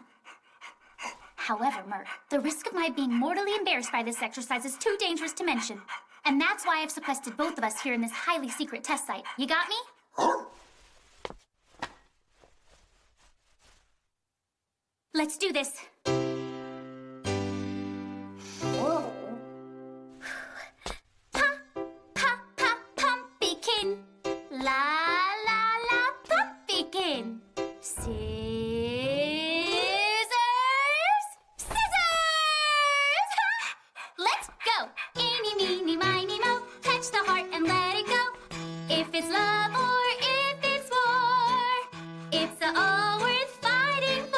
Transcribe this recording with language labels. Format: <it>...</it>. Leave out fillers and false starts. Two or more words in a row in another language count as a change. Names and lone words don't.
<en>However, Merc, the risk of my being mortally embarrassed by this exercise is too dangerous to mention. And that's why I've sequestered both of us here in this highly secret test site. You got me? Let's do this. Whoa. Pa, pa, pa, pumpkin. La, la, la, pumpkin. Scissors! Scissors! Let's go. Eeny, meeny, miny, mo. Touch the heart and let it go. If it's love or if it's war, it's all worth fighting for.</en>